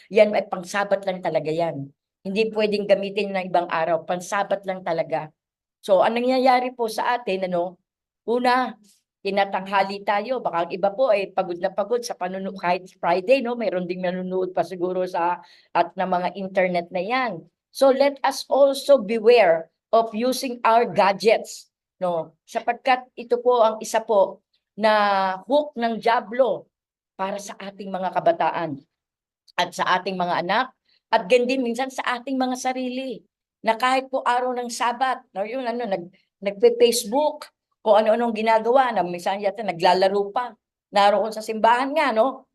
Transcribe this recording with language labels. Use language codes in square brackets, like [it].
[tl] Yan ay pang-Sabat lang talaga yan. Hindi pwedeng gamitin ng ibang araw, pang-Sabat lang talaga. So, ang nangyayari po sa atin, una, tinatanghali tayo, baka ang iba po ay pagod na pagod sa panunood kahit Friday, no? Mayroon ding nanonood pa siguro at na mga internet na yan. [en] So, let us also beware of using our gadgets, no? [tl] Sapagkat ito po ang isa po na hook ng dyablo para sa ating mga kabataan at sa ating mga anak at ganyan din minsan sa ating mga sarili na kahit po araw ng Sabat, yun nagpe-Facebook, kung ano-anong ginagawa na minsan yata naglalaro pa naroon sa simbahan nga, no?